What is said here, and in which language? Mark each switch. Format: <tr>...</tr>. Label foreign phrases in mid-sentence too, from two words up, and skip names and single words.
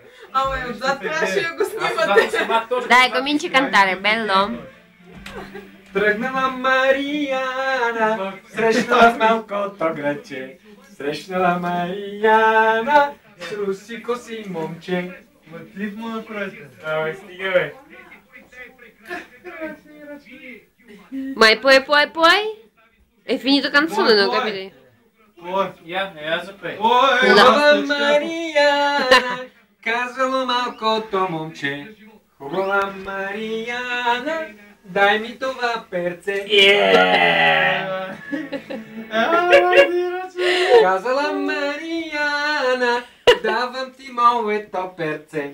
<bg>Ама и отзад трябваше да го снимате.</bg> <it>Dai, cominci a cantare, bello?</it> <bg>Тръгнала Марияна, срещнала с малкото граче. Срещнала Марияна, с руси коси момче. Матлив му направите. Абе, стига бе.</bg> <it>Poi? È finito canzone, non capite?</it> <bg>Я запей. Хубава Марияна, казало малкото момче. Хубава Марияна, дай ми това перце. Казала Марияна, давам ти моето перце.</bg>